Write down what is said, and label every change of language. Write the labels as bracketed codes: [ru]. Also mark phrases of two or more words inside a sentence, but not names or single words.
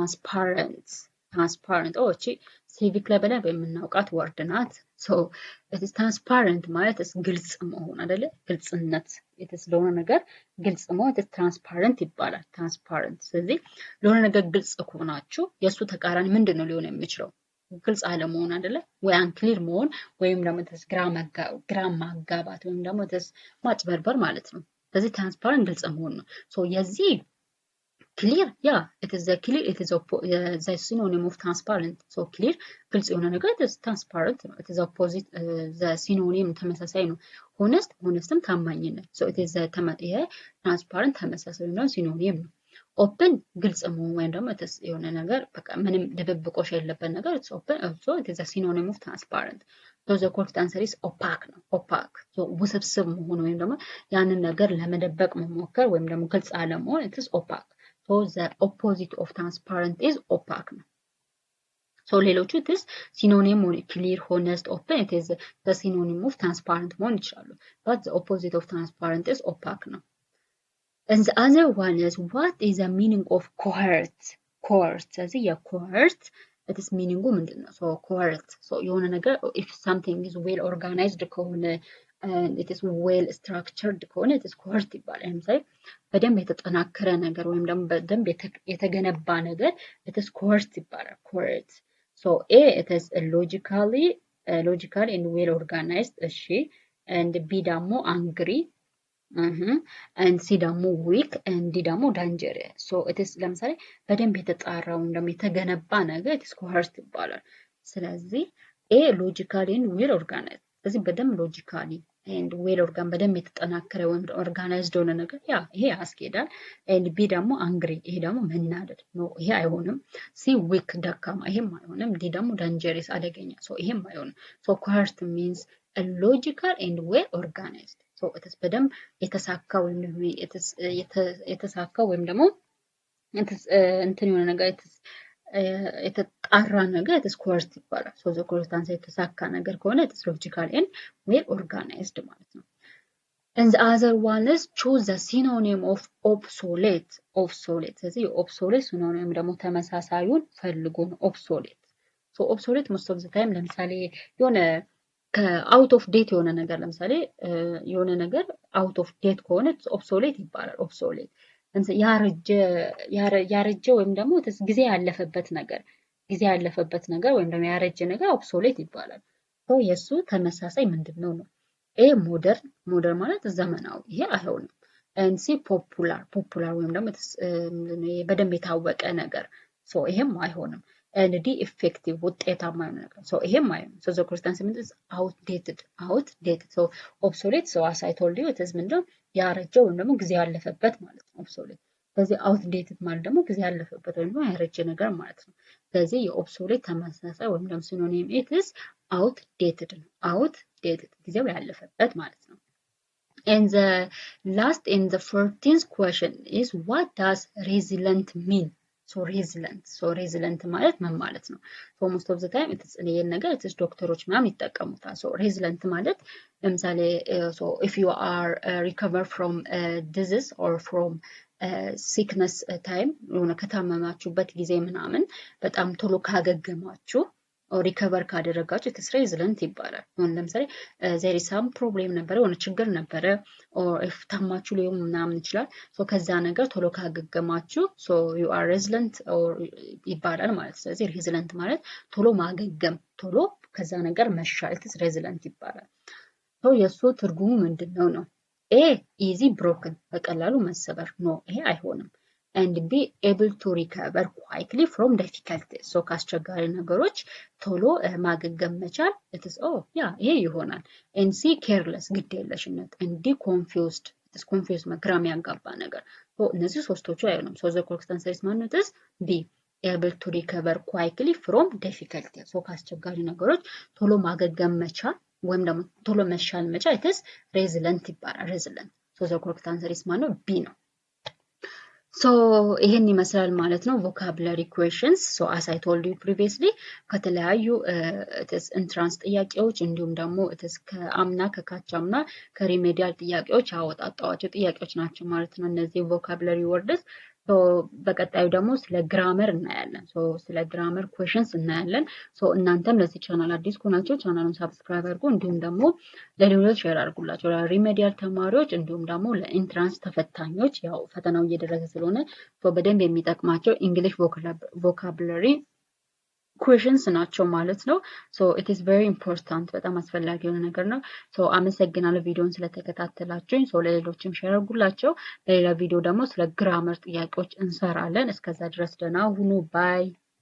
[am] transparent እቺ ሲቪክ ላይ በደንብ የምናውቃት ወርድ ናት [en] so it is transparent [am] ማለት ግልጽ መሆን አይደለ ግልጽነት ለሆነ ነገር ግልጽ መሆን transparent ይባላል transparent ስለዚህ ለሆነ ነገር ግልጽ ከሆናችሁ የሱ ተቃራኒ ምንድነው ሊሆን የሚችለው ግልጽ አለመሆን አይደለ ወይ unclear መሆን ወይም ደግሞ ግራ ማጋባት ወይም ደግሞ ማጭበርበር ማለት ነው ስለዚህ transparent ግልጽ መሆን ነው so የዚህ [en] clear yeah it is a clear it is the synonym of transparent so clear [am] ግልጽ የሆነ ነገር [en] it is transparent it is opposite the synonym [am] ተመሳሳይ ነው honestም [en] ታማኝነት so it is transparent [am] ተመሳሳይ ነው synonym ነው [en] open [am] ግልጽ መሆን ወይም ደግሞ [en] it is [am] የሆነ ነገር በቃ ምንም ድብብቆሽ የለበት ነገር [en] it's open so it is a synonym of transparent so the correct answer is opaque ነው opaque so [am] ውስብስብ መሆን ወይም ደግሞ ያንን ነገር ለመደበቅ መሞከር ወይም ደግሞ ግልጽ አለመሆን [en] it is opaque so the opposite of transparent is opaque so ሌሎቹ it is synonym clear honest open it is the synonym of transparent [am] መሆን ይችላሉ [en] but the opposite of transparent is opaque and the other one is what is the meaning of coherent ስለዚህ coherent it is meaning ምንድነው so coherent so የሆነ ነገር if something is well organized ከሆነ and it is well structured ከሆነ it is coherent ይባላል [am] ለምሳሌ በደንብ የተጠናከረ ነገር ወይም ደግሞ በደንብ የተገነባ ነገር [en] it is coherent ይባላል coherent so A it is logical and well organized እሺ and B ደግሞ angry and C ደግሞ weak and D ደግሞ dangerous so it is [am] ለምሳሌ በደንብ የተጣራ ወይም ደግሞ የተገነባ ነገር [en] it is coherent [am] ይባላል ስለዚህ [en] A logically and well organized [am] ስለዚህ በደንብ [en] logically and well organ [am] በደንብ የተጠናከረ ወይም organized ሆነ ነገር ይሄ ያስኬዳል [en] and B [am] ደግሞ angry ይሄ ደግሞ መናደድ ነው ይሄ አይሆንም [en] C weak [am] ደካማ ይሄም አይሆንም D ደግሞ dangerous አደገኛ so ይሄም አይሆንም [en] so coherent means a logical and well organized so it is [am] በደንብ የተሳካ ወይም ደግሞ የተሳካ ወይም ደግሞ እንትን የሆነ ነገር የተጣራ ነገር [en] it is coherent [am] ይባላል [en] so the correct answer [am] የተሳካ ነገር ከሆነ [en] it is logical and well organized [am] ማለት ነው [en] and the other one is choose the synonym of obsolete ስለዚህ obsolete synonym [am] ደግሞ ተመሳሳዩን ፈልጉ ነው [en] obsolete so obsolete most of the time [am] ለምሳሌ የሆነ [en] out of date [am] የሆነ ነገር ለምሳሌ የሆነ ነገር [en] out of date ከሆነ obsolete ይባላል obsolete [am] ያረጀ ወይም ደግሞ ጊዜ ያለፈበት ነገር ወይም ደግሞ ያረጀ ነገር obsolete ይባላል so የሱ ተመሳሳይ ምንድነው ነው [en] A modern [am] ማለት ዘመናዊ ይሄ አይሆንም [en] and C popular [am] ወይም ደግሞ በደንብ የታወቀ ነገር so ይሄም አይሆንም [en] and the effective [am] ውጤታማ ነገር so ይሄም አይሆንም [en] so the correct answer is outdated so obsolete so as I told you it is [am] ምንድነው ያረጀ ወይም ደግሞ ጊዜ ያለፈበት ማለት ነው obsolete ስለዚህ outdated ማለት ደግሞ ጊዜ ያለፈበት ወይም ደግሞ ያረጀ ነገር ማለት ነው ስለዚህ የobsolete ተመሳሳይ ወይም ደግሞ ሲኖኒም [en] it is outdated outdated [am] ጊዜው ያለፈበት ማለት ነው [en] and the last in the 14th question is what does resilient mean so resilient [am] ማለት ምን ማለት ነው [en] so most of the time it's [am] ይሄን ነገር [en] it's [am] ዶክተሮች ምናምን ይጠቀሙታል [en] so resilient [am] ማለት ለምሳሌ [en] so if you are recover from disease or from sickness time [am] የሆነ ከታመማችሁበት ጊዜ ምናምን በጣም ቶሎ ካገገማችሁ ሪከቨር ካደረጋችሁ [en] it's resilient [am] ይባላል ለምሳሌ [en] there is some problem [am] ነበረ የሆነ ችግር ነበረ or if ታማችሁ ሊሆን ምናምን ይችላል so ከዛ ነገር ቶሎ ካገገማችሁ [en] so you are resilient or [am] ይባላል ማለት ስለዚህ resilient ማለት ቶሎ ማገገም ቶሎ ከዛ ነገር መሻል [en] it's resilient [am] ይባላል so የሱ ትርጉሙ ምንድነው ነው [en] A easy broken [am] በቀላሉ መሰበር no ይሄ [en] አይሆንም and be able to recover quickly from difficulties so [am] ካስቸጋሪ ነገሮች ቶሎ ማገገም መቻል [en] it is [am] ይሄ ይሆናል [en] and C careless ግዴለሽነት and D confused it is confused [am] ግራ ያጋባ ነገር [en] so [am] እነዚህ ሶስቶቹ አይሆንም [en] so the correct answer is ማለት is B able to recover quickly from difficulties so [am] ካስቸጋሪ ነገሮች ቶሎ ማገገም መቻል ወይም ደግሞ ቶሎ መሻል መቻል [en] it is resilient ይባላል resilient so the correct answer is ማለት B ነው [am] so ይሄን ይመስላል ማለት ነው [en] vocabulary questions so as I told you previously [am] ከተለያዩ [en] it is entrance [am] ጥያቄዎች እንዲሁም ደግሞ [en] it is [am] ከአምና ከካቻምና ከሪሜዲያል ጥያቄዎች አወጣጣዋቸው ጥያቄዎች ናቸው ማለት ነው እነዚህ [en] vocabulary words [am] so በቀጣዩ ደግሞ ስለ grammar እናያለን so ስለ [en] grammar questions [am] እናያለን so እናንተም ለዚህ ቻናል አዲስ ከሆናችሁ ቻናሉን ሰብስክራይብ አድርጉ እንዲሁም ደግሞ ለሌሎች ሼር አድርጉላችሁ ለሪሜዲያል ተማሪዎች እንዲሁም ደግሞ ለኢንትራንስ ተፈታኞች ያው ፈተናው እየደረሰ ስለሆነ so በደንብ የሚጠቅማቸው [en] English vocabulary questions [am] ናቸው ማለት ነው [en] so it is very important [am] በጣም አስፈላጊ የሆነ ነገር ነው so አመሰግናለሁ ቪዲዮውን ስለተከታተላችሁኝ so ለሌሎችም ሼር አድርጉላቸው በሌላ ቪዲዮ ደግሞ ስለ grammar ጥያቄዎች እንሰራለን እስከዛ ድረስ ደህና ሁኑ bye